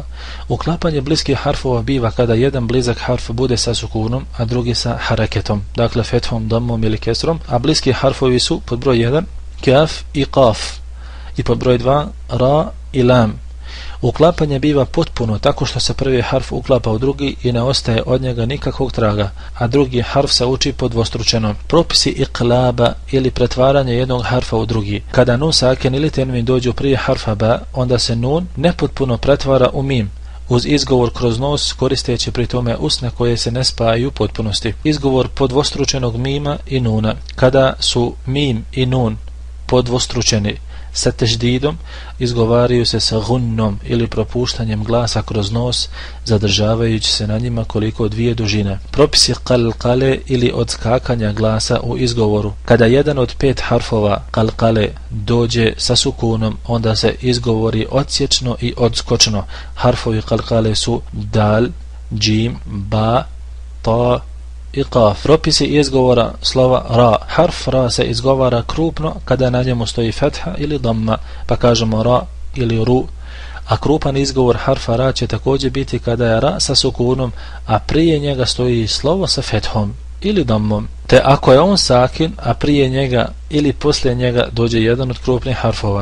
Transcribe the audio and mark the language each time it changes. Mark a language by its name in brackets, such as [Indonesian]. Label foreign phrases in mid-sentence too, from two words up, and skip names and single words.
[Bosnian] Uklapanje bliskih harfova biva kada jedan blizak harf bude sa sukunom, a drugi sa haraketom, dakle fethom, dammom ili kesrom, a bliski harfovi su pod broj 1 kaf i qaf, i pod broj 2 ra i lam. Uklapanje biva potpuno tako što se prvi harf uklapa u drugi i ne ostaje od njega nikakvog traga, a drugi harf se uči podvostručeno. Propisi iqlaba ili pretvaranje jednog harfa u drugi. Kada nun sakin ili tenvin dođu prije harfa ba, onda se nun nepotpuno pretvara u mim, uz izgovor kroz nos, koristeći pri tome usne koje se ne spajaju u potpunosti. Izgovor podvostručenog mima i nuna. Kada su mim i nun podvostručeni sa teždidom, izgovaraju se sa gunnom ili propuštanjem glasa kroz nos, zadržavajući se na njima koliko 2 dužine. Propisi qalqale ili odskakanja glasa u izgovoru. Kada jedan od 5 harfova qalqale dođe sa sukunom, onda se izgovori odsječno i odskočno. Harfovi qalqale su dal, džim, ba, ta i qaf. Propisi izgovora slova ra. Harf ra se izgovara krupno kada na njemu stoji fetha ili damma, pa kažemo ra ili ru, a krupan izgovor harfa ra će također biti kada je ra sa sukunom, a prije njega stoji slovo sa fethom ili dammom, te ako je on sakin, a prije njega ili poslije njega dođe jedan od krupnih harfova.